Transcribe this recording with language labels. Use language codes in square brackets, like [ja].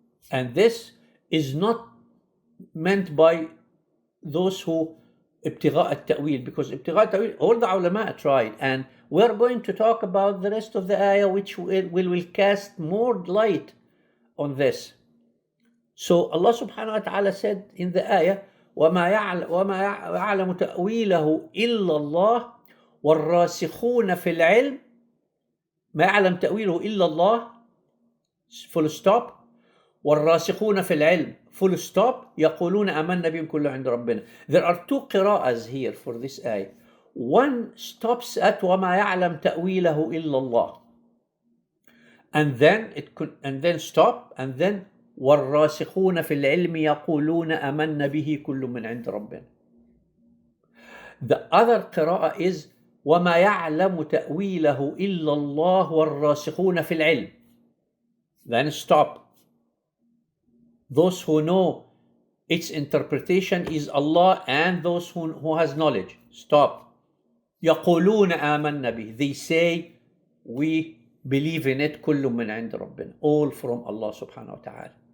[en] And this is not meant by those who [ar] ابتغاء التأويل, [en] because ابتغاء التأويل all the ulama tried, and we're going to talk about the rest of the ayah which will cast more light on this. So Allah subhanahu wa ta'ala said in the ayah, [ar] وَمَا يَعْلَمُ تَأْوِيلَهُ إِلَّا اللَّهُ وَالرَّاسِخُونَ فِي الْعِلْمِ. ما يعلم تأويله إلا الله, [en] full stop. [ar] والراسخون في العلم, [en] full stop. [ar] يقولون آمنا بهم كل عند ربنا. [en] There are two qira'as here for this ayah. One stops at [ar] وما يعلم تأويله إلا الله, [en] and then stop, and then [ar] والراسخون في العلم يقولون آمنا به كل من عند ربنا. [en] The other qira'ah is [ar] وما يعلم تأويله إلا الله والراسخون في العلم. [en] Then stop. Those who know its interpretation is Allah and those who has knowledge. Stop. [ar] يقولون آمنا به. [en] They say we believe in it. [ar] كل من عند ربنا. [en] All from Allah subhanahu wa ta'ala.